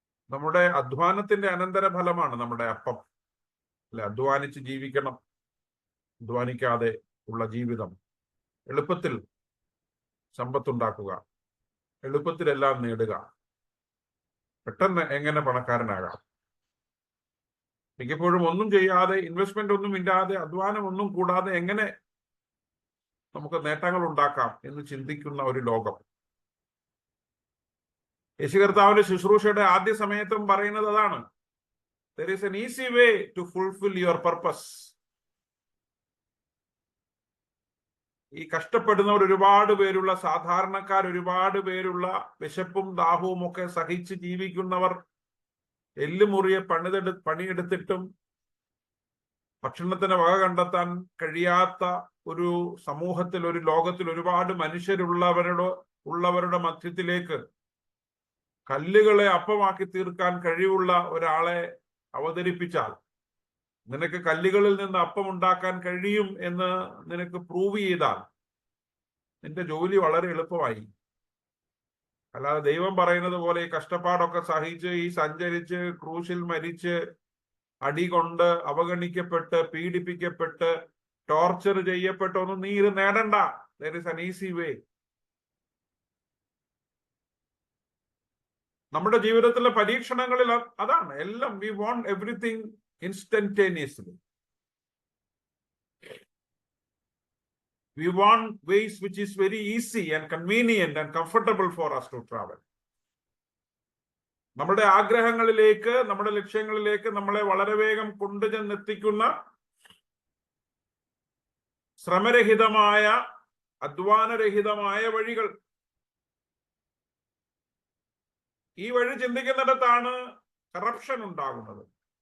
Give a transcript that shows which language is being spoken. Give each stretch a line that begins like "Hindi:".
Malayalam: നമ്മുടെ അധ്വാനത്തിന്റെ അനന്തരഫലമാണ് നമ്മുടെ അപ്പം. അല്ലെ, അധ്വാനിച്ച് ജീവിക്കണം, അധ്വാനിക്കാതെ ഉള്ള ജീവിതം, എളുപ്പത്തിൽ സമ്പത്തുണ്ടാക്കുക, എളുപ്പത്തിലെല്ലാം നേടുക, പെട്ടെന്ന് എങ്ങനെ പണക്കാരനാകാം, മിക്കപ്പോഴും ഒന്നും ചെയ്യാതെ, ഇൻവെസ്റ്റ്മെന്റ് ഒന്നും ഇല്ലാതെ, അധ്വാനം ഒന്നും കൂടാതെ എങ്ങനെ നമുക്ക് നേട്ടങ്ങൾ ഉണ്ടാക്കാം എന്ന് ചിന്തിക്കുന്ന ഒരു ലോകം. യേശു കർത്താവിന്റെ ശുശ്രൂഷയുടെ ആദ്യ സമയത്തും പറയുന്നത് അതാണ്.
English: There is an easy way to fulfill your purpose.
Malayalam: ഈ കഷ്ടപ്പെടുന്നവർ ഒരുപാട് പേരുള്ള, സാധാരണക്കാർ ഒരുപാട് പേരുള്ള, വിശപ്പും ദാഹവും ഒക്കെ സഹിച്ച് ജീവിക്കുന്നവർ, എല്ലുമുറിയെ പണിയെടുത്തിട്ടും ഭക്ഷണത്തിന് വക കണ്ടെത്താൻ കഴിയാത്ത ഒരു സമൂഹത്തിൽ, ഒരു ലോകത്തിൽ ഒരുപാട് മനുഷ്യരുള്ളവരുടെ മധ്യത്തിലേക്ക് കല്ലുകളെ അപ്പമാക്കി തീർക്കാൻ കഴിവുള്ള ഒരാളെ അവതരിപ്പിച്ചാൽ, നിനക്ക് കല്ലുകളിൽ നിന്ന് അപ്പം ഉണ്ടാക്കാൻ കഴിയും എന്ന് നിനക്ക് പ്രൂവ് ചെയ്താൽ നിന്റെ ജോലി വളരെ എളുപ്പമായി. അല്ലാതെ ദൈവം പറയുന്നത് പോലെ ഈ കഷ്ടപ്പാടൊക്കെ സഹിച്ച്, ഈ സഞ്ചരിച്ച്, ക്രൂശിൽ മരിച്ച്, അടി കൊണ്ട് അവഗണിക്കപ്പെട്ട്, പീഡിപ്പിക്കപ്പെട്ട്, ടോർച്ചർ ചെയ്യപ്പെട്ടൊന്നും നീ ഇത് നേടണ്ട.
English: There is an easy way.
Malayalam: നമ്മുടെ ജീവിതത്തിലെ പരീക്ഷണങ്ങളിൽ അതാണ് എല്ലാം.
English: We want everything instantaneously. We want ways which is very easy and convenient and comfortable for us to travel.
Malayalam: നമ്മുടെ ആഗ്രഹങ്ങളിലേക്ക്, നമ്മുടെ ലക്ഷ്യങ്ങളിലേക്ക് നമ്മളെ വളരെ വേഗം കൊണ്ടുചെന്നെത്തിക്കുന്ന ശ്രമരഹിതമായ, അധ്വാനരഹിതമായ വഴികൾ. ഈ വഴി ചിന്തിക്കുന്നിടത്താണ് കറപ്ഷൻ ഉണ്ടാകുന്നത്.